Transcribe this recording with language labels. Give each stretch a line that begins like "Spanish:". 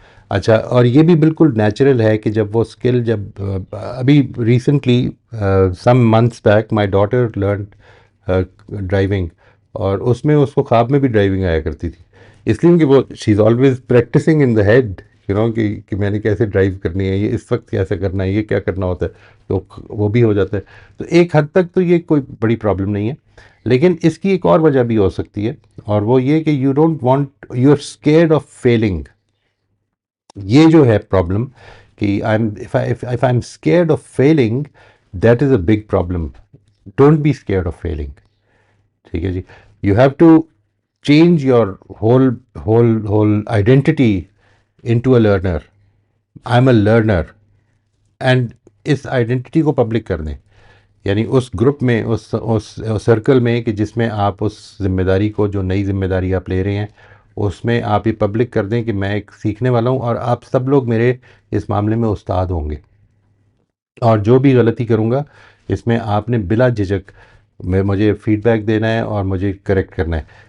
Urdu: اچھا، اور یہ بھی بالکل نیچرل ہے کہ جب وہ اسکل، ابھی
English: recently some months back my daughter learned driving,
Urdu: اور اس میں اس کو خواب میں بھی ڈرائیونگ آیا کرتی تھی، اس لیے کہ وہ
English: she is always practising in the head,
Urdu: کہ میں نے کیسے ڈرائیو کرنی ہے، یہ اس وقت کیسے کرنا ہے، یہ کیا کرنا ہوتا ہے، تو وہ بھی ہو جاتا ہے. تو ایک حد تک تو یہ کوئی بڑی پرابلم نہیں ہے. لیکن اس کی ایک اور وجہ بھی ہو سکتی ہے، اور وہ یہ کہ
English: You don't want, you are scared of failing.
Urdu: یہ جو ہے پرابلم، کہ
English: if I'm scared of failing, that is a big problem. Don't be scared of failing.
Urdu: ٹھیک ہے جی.
English: You have to change your whole identity into a learner. I'm a learner.
Urdu: And اس identity کو public کر دیں، یعنی اس group میں، اس circle میں، کہ جس میں آپ اس ذمہ داری کو، جو نئی ذمہ داری آپ لے رہے ہیں، اس میں آپ یہ پبلک کر دیں کہ میں ایک سیکھنے والا ہوں، اور آپ سب لوگ میرے اس معاملے میں استاد ہوں گے، اور جو بھی غلطی کروں گا اس میں آپ نے بلا جھجک مجھے فیڈ بیک دینا ہے اور مجھے کریکٹ کرنا ہے.